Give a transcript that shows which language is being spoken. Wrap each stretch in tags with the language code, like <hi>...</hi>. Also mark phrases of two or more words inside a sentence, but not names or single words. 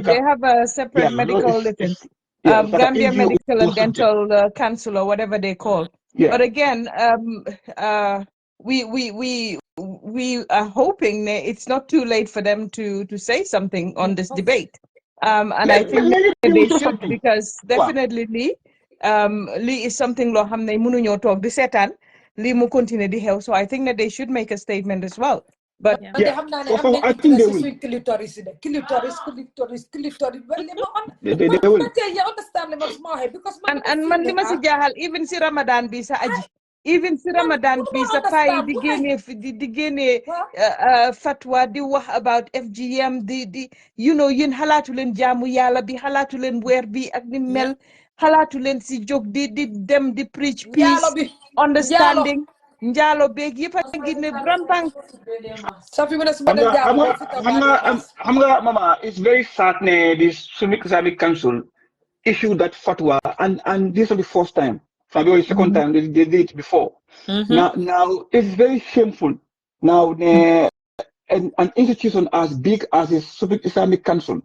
<en>They have a separate medical defense. Gambia Medical and Dental Council or whatever they call. Yeah. But again, we are hoping that it's not too late for them to say something on this debate. And I think they should, because definitely Lee is something</en> <wo>lo xam ne mënuñoo toog di seetaan Lee mu continue di xew,</wo> <en>so I think that they should make a statement as well. But I think they will. Clitoris. They will.</en> <wo>And man li ma si jaaxal even si Ramadan bi sa aji. Even si Ramadan bi sa pay di génne fatwa di wax about FGM di</wo> <en>you know</en> <wo>yéen xalaatu leen jaamu yàlla bi xalaatu leen weer bi ak ni mel xalaatu leen si jóg di dem di</wo> <en>preach peace understanding</en> <wo>njaalo beeg yëpp a ngi ne rampang. xam nga mama,</wo> <en>it's very sad ne this Summit Islamic Council issued that fatwa and this is the first time. Fabio is the second time they did it before. Now it's very shameful. Now an institution as big as the Summit Islamic Council.</en>